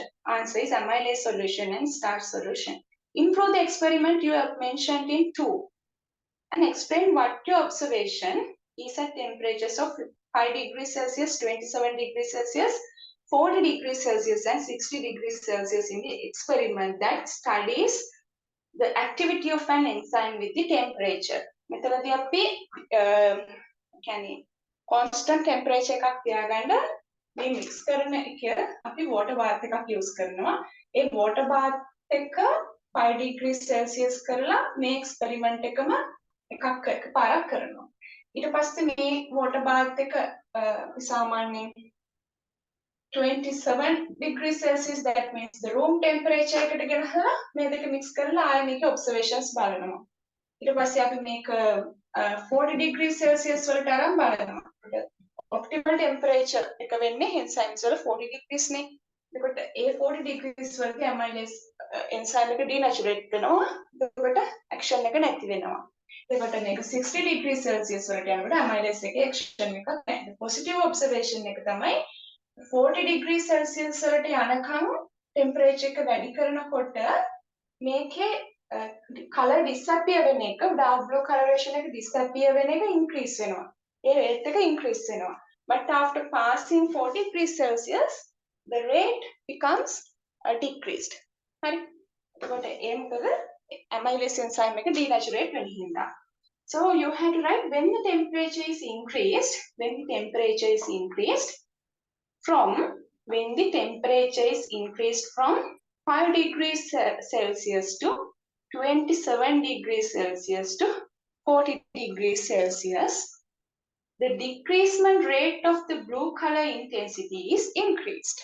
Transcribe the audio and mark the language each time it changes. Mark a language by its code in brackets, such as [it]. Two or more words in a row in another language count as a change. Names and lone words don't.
[en] Answer is amylase solution and starch solution. Improve the experiment you have mentioned in 2 and explain what your observation is at temperatures of 5 degrees Celsius, 27 degrees Celsius, 40 degrees Celsius and 60 degrees Celsius in the experiment that studies the activity of an enzyme with the temperature. [si] මෙතනදී අපි කියන්නේ [en] constant temperature [si] එකක් තියාගන්න මේ mix කරන එක අපි [en] water bath [si] එකක් use කරනවා. ඒ [en] water bath [si] එක 5 [en] degrees Celsius [si] කරලා මේ experiment එකම එකපාරක් කරනවා. ඊට පස්සේ මේ [en] water bath [si] එක සාමාන්‍යයෙන් [en] 27 degrees Celsius, that means the room temperature [si] එකට ගෙනහලා මේ දෙක mix කරලා ආයෙ මේක observations බලනවා. ඊට පස්සේ අපි මේක [en] 40 degrees Celsius [si] වලට අරන් බලනවා. [en] Optimal temperature [si] එක වෙන්නේ enzymes වල 40 degrees නේ. එතකොට ඒ 40 degrees වලදී [en] amylase enzyme [si] එක denaturate වෙනවා. එතකොට action එක නැති වෙනවා. එතකොට මේක [en] 60 degrees Celsius [si] වලට යනකොට amylase එකේ action එකක් නැහැ. [en] Positive observation [si] එක තමයි [en] 40 degrees Celsius [si] වලට යනකම් temperature එක වැඩි කරනකොට මේකේ [en] color disappear [si] වෙන එක [en] dark blue coloration [si] එක disappear වෙන එක increase වෙනවා. ඒ rate එක increase වෙනවා. [en] But after passing 40 degrees Celsius the rate becomes decreased. [si] හරි. එතකොට ඒ මොකද [en] amylase enzyme [si] එක denaturate වෙන හින්දා. [en] So you have to write when the temperature is increased, when the temperature is increased from 5 degrees Celsius to 27 degrees Celsius to 40 degrees Celsius, the decreasement rate of the blue color intensity is increased.